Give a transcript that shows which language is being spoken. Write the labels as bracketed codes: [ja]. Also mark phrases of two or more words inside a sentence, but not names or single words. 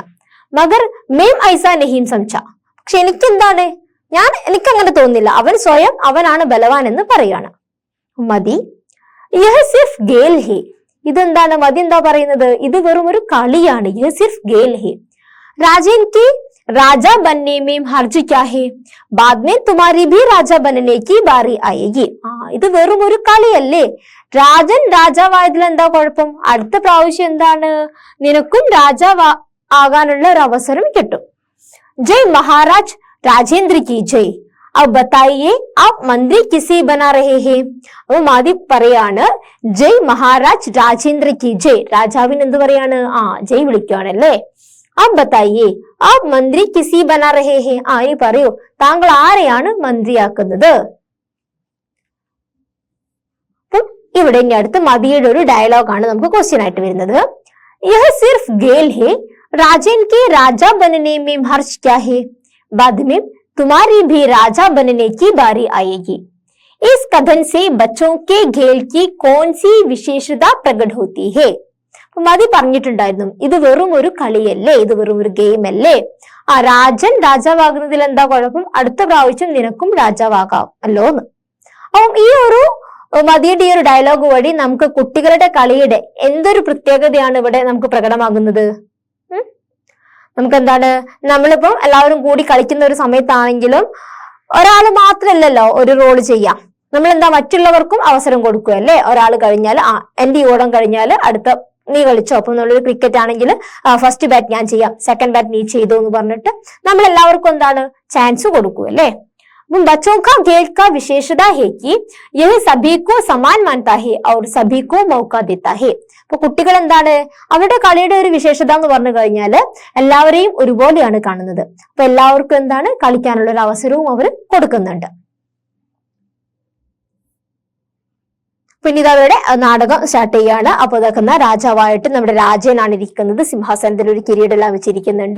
[hi] मगर मैं ऐसा नहीं सोचा, [ml] പക്ഷെ എനിക്കെന്താണ്, എനിക്കങ്ങനെ തോന്നുന്നില്ല, അവൻ സ്വയം അവനാണ് ബലവാൻ എന്ന് പറയാണ്. മതി, [hi] यह सिर्फ खेल है, [ml] ഇതെന്താണ് മതി എന്താ പറയുന്നത്, ഇത് വെറും ഒരു കളിയാണ്. [hi] यह सिर्फ खेल है, राजन की राजा बनने में हर्ज क्या है, बाद में तुम्हारी भी राजा बनने की बारी आएगी. [ml] ഇത് വെറും ഒരു കളിയല്ലേ, രാജൻ രാജാവായതിൽ എന്താ കുഴപ്പം, അടുത്ത പ്രാവശ്യം എന്താണ് നിനക്കും രാജാവ് ആകാനുള്ള ഒരു അവസരം കിട്ടും. [hi] जय महाराज राजेन्द्र की जय. अब बताइए आप मंत्री किसे बना रहे हैं. [ml] അപ്പൊ മാതി പറയാണ്, [hi] जय महाराज राजेन्द्र की जय, [ml] രാജാവിന് എന്ത് പറയാണ്, ജയ് വിളിക്കുകയാണല്ലേ. [hi] अब बताइए आप मंत्री किसी बना रहे हैं. [ml] ഈ പറയൂ, താങ്കൾ ആരെയാണ് മന്ത്രിയാക്കുന്നത്. അപ്പം ഇവിടെ ഇനി അടുത്ത് മദിയുടെ ഒരു ഡയലോഗാണ് നമുക്ക് ക്വസ്റ്റ്യൻ ആയിട്ട് വരുന്നത്. [hi] यह सिर्फ गेल है, राजन के राजा बनने में हर्ष क्या है, बाद में तुम्हारी भी राजा बनने की बारी आएगी. इस कथन से बच्चों के खेल की कौन सी विशेषता प्रकट होती है. [ml] മതി പറഞ്ഞിട്ടുണ്ടായിരുന്നു, ഇത് വെറും ഒരു കളിയല്ലേ, ഇത് വെറും ഒരു ഗെയിം അല്ലേ. രാജൻ രാജാവാകുന്നതിൽ എന്താ കുഴപ്പം, അടുത്ത പ്രാവശ്യം നിനക്കും രാജാവാകാം അല്ലോ എന്ന്. അപ്പം ഈ ഒരു മതിയുടെ ഈ ഒരു ഡയലോഗ് വഴി നമുക്ക് കുട്ടികളുടെ കളിയുടെ എന്തൊരു പ്രത്യേകതയാണ് ഇവിടെ നമുക്ക് പ്രകടമാകുന്നത്. നമുക്ക് എന്താണ്, നമ്മളിപ്പം എല്ലാവരും കൂടി കളിക്കുന്ന ഒരു സമയത്താണെങ്കിലും ഒരാൾ മാത്രമല്ലല്ലോ ഒരു റോള് ചെയ്യാം. നമ്മൾ എന്താ മറ്റുള്ളവർക്കും അവസരം കൊടുക്കുകയല്ലേ. ഒരാൾ കഴിഞ്ഞാൽ എന്റെ ഈ ഓടം കഴിഞ്ഞാൽ അടുത്ത നീ കളിച്ചോ. അപ്പൊ നമ്മളൊരു ക്രിക്കറ്റ് ആണെങ്കിൽ [en] first bat [ml] ഞാൻ ചെയ്യാം, [en] second bat [ml] നീ ചെയ്തോ എന്ന് പറഞ്ഞിട്ട് നമ്മൾ എല്ലാവർക്കും എന്താണ് ചാൻസ് കൊടുക്കൂ അല്ലേ. [hi] അപ്പം बच्चों का खेल का विशेषता है कि यह सभी को समान मानता है और सभी को मौका देता है. [ml] അപ്പൊ കുട്ടികൾ എന്താണ്, അവരുടെ കളിയുടെ ഒരു വിശേഷത എന്ന് പറഞ്ഞു കഴിഞ്ഞാല് എല്ലാവരെയും ഒരുപോലെയാണ് കാണുന്നത്. അപ്പൊ എല്ലാവർക്കും എന്താണ് കളിക്കാനുള്ള ഒരു അവസരവും അവർ കൊടുക്കുന്നുണ്ട്. പിന്നെ ഇത് അവരുടെ നാടകം സ്റ്റാർട്ട് ചെയ്യാണ്. അപ്പൊ ഇതൊക്കെ രാജാവായിട്ട് നമ്മുടെ രാജനാണ് ഇരിക്കുന്നത്, സിംഹാസനത്തിൽ ഒരു കിരീടമെല്ലാം വെച്ചിരിക്കുന്നുണ്ട്.